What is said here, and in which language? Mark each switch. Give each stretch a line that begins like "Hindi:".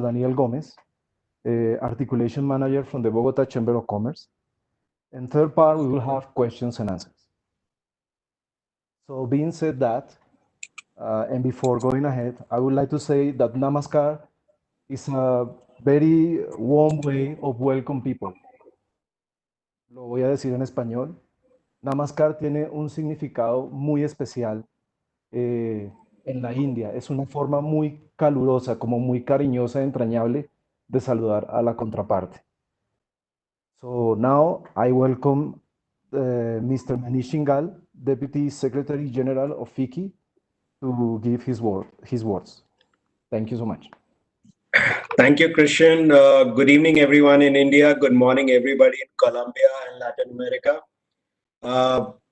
English: Daniel Gomez, Articulation Manager from the Bogota Chamber of Commerce. And third part, we will have questions and answers. So being said that, and before going ahead, I would like to say that Namaskar is a very warm way of welcome people.
Spanish: Lo voy a decir en español. Namaskar tiene un significado muy especial en la India. Es una forma muy calurosa, como muy cariñosa, entrañable de saludar a la contraparte.
English: So now I welcome Mr. Manish Shingal, Deputy Secretary General of FICI, to give his words. Thank you so much. Thank you, Christian. Good evening, everyone in India. Good morning, everybody in Colombia and Latin America.